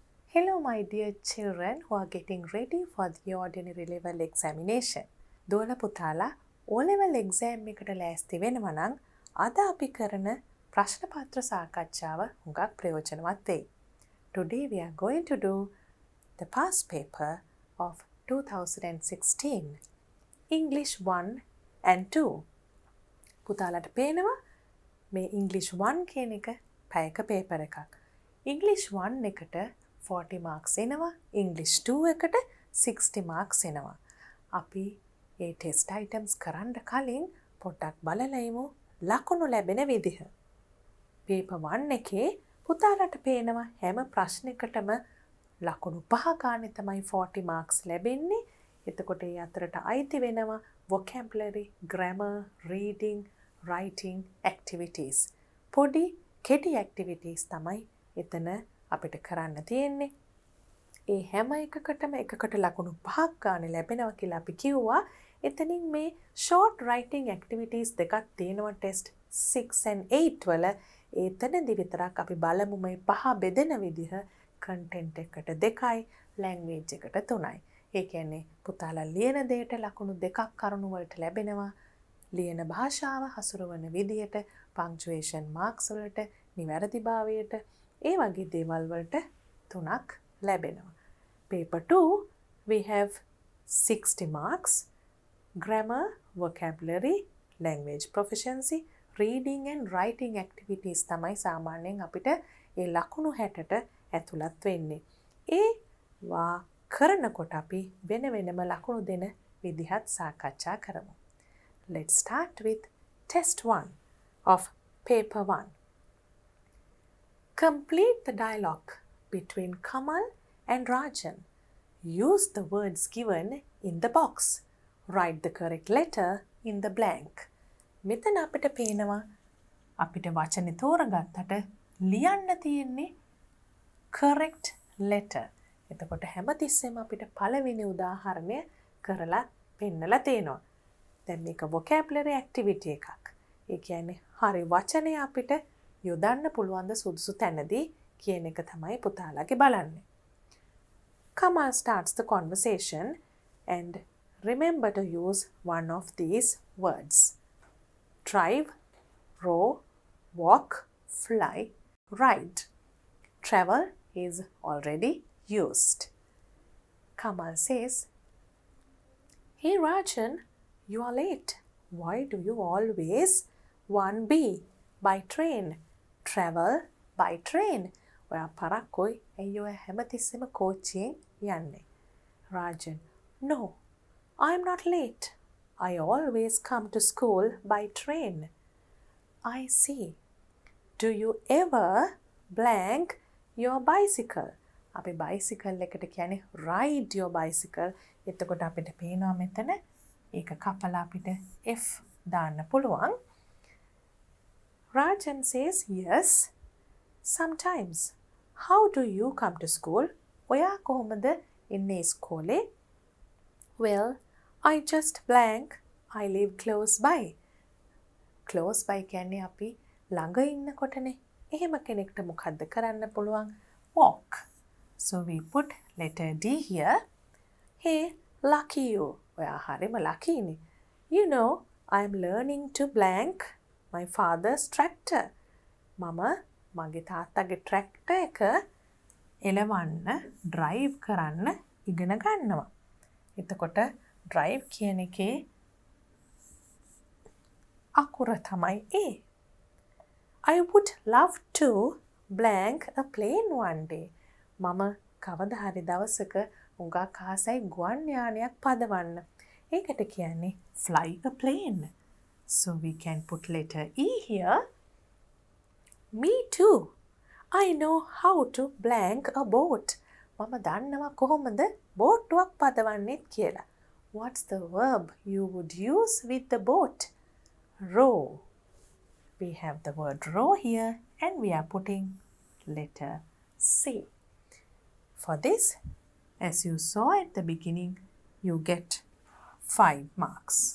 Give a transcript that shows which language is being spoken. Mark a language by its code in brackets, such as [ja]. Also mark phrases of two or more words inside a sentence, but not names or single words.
[en] Hello, my dear children who are getting ready for the ordinary level examination. [si] දුවල පුතාලා [en] O-level exam [si] එකට ලෑස්ති වෙනවා නම් අද අපි කරන ප්‍රශ්න පත්‍ර සාකච්ඡාව හුඟක් ප්‍රයෝජනවත් වෙයි. [en] Today we are going to do the past paper of 2016 English 1 and 2. [si] පුතාලට පේනවා මේ English 1 කියන එක පැයක පේපර් එකක්. English 1 එකට 40 marks එනවා. English 2 එකට 60 marks එනවා. අපි ඒ [en] test items [si] කරන්න කලින් පොඩ්ඩක් බලලා ඉමු ලකුණු ලැබෙන විදිහ. paper 1 එකේ පුතාලට පේනවා හැම ප්‍රශ්නයකටම ලකුණු 5 ගානේ තමයි 40 marks ලැබෙන්නේ. එතකොට ඒ අතරට අයිති වෙනවා [en] vocabulary, grammar, reading, writing activities. [si] පොඩි කෙටි activities තමයි එතන අපිට කරන්න තියෙන්නේ. ඒ හැම එකකටම එකකට ලකුණු 5ක් ගානේ ලැබෙනවා කියලා අපි කිව්වා. එතනින් මේ [en] short writing activities [si] දෙකක් තියෙනවා [en] test 6 and 8 [si] වල. එතනදි විතරක් අපි බලමු මේ 5 බෙදෙන විදිහ content එකට 2යි, language එකට 3යි. ඒ කියන්නේ පුතාලා ලියන දෙයට ලකුණු 2ක් කරුණු වලට ලැබෙනවා. ලියන භාෂාව හසුරවන විදියට [en] punctuation marks [si] වලට, නිවැරදිභාවයට ඒ වගේ දේවල් වලට 3ක් ලැබෙනවා. [en] Paper 2 we have 60 marks. Grammar, vocabulary, language proficiency, reading and writing activities [si] තමයි සාමාන්‍යයෙන් අපිට ඒ ලකුණු 60ට ඇතුළත් වෙන්නේ. ඒවා කරනකොට අපි වෙන වෙනම ලකුණු දෙන විදිහත් සාකච්ඡා කරමු. [en] Let's start with test 1 of paper 1. Complete the dialogue between Kamal and Rajan. Use the words given in the box. Write the correct letter in the blank. [si] මෙතන අපිට පේනවා අපිට වචනේ තෝරගත්තට ලියන්න තියෙන්නේ [en] correct letter. [si] එතකොට හැමතිස්සෙම අපිට පළවෙනි උදාහරණය කරලා පෙන්නලා තියෙනවා. දැන් මේක [en] vocabulary activity [si] එකක්. ඒ කියන්නේ හරි වචනේ අපිට යොදන්න පුළුවන් ද සුදුසු තැනදී කියන එක තමයි පුතාලාගේ බලන්නේ. [en] Kamal starts the conversation and remember to use one of these words. Drive, row, walk, fly, ride. Travel is already used. Kamal says, "Hey Rajan, you are late. Why do you always 1B by train? Travel by train." [si] ඔයා පරක්කොයි ඇයි ඔය හැමතිස්සෙම කෝච්චියෙන් යන්නේ? [en] Rajan, "No, I am not late. I always come to school by train." I see. Do you ever blank your bicycle? [si] අපි bicycle එකට කියන්නේ [en] ride your bicycle. [si] එතකොට අපිට පේනවා මෙතන ඒක කපලා අපිට F දාන්න පුළුවන්. [en] Rajan says, "Yes, sometimes. How do you come to school?" [si] ඔයා කොහොමද එන්නේ ඉස්කෝලේ? [en] "Well, I just blank. I live close by." Close by [si] කියන්නේ අපි ළඟ ඉන්නකොටනේ. එහෙම කෙනෙක්ට මොකද්ද කරන්න පුළුවන්? [en] Walk. So we put letter D here. Hey, lucky you. [si] ඔයා හරිම ලකීනේ. [en] You know, I am learning to blank my father's tractor. [si] මම මගේ තාත්තගේ tractor එක එලවන්න drive කරන්න ඉගෙන ගන්නවා. එතකොට drive කියන එකේ අකුර තමයි A. [en] I would love to blank a plane one day. [si] මම කවදා හරි දවසක උඟක් ආසයි ගුවන් යානයක් පදවන්න. ඒකට කියන්නේ [en] fly a plane. So we can put letter E here. Me too. I know how to blank a boat. [si] මම දන්නවා කොහොමද බෝට්ටුවක් පදවන්නේත් කියලා. [en] What's the verb you would use with the boat? Row. We have the word row here and we are putting letter C. For this, as you saw at the beginning, you get 5 marks.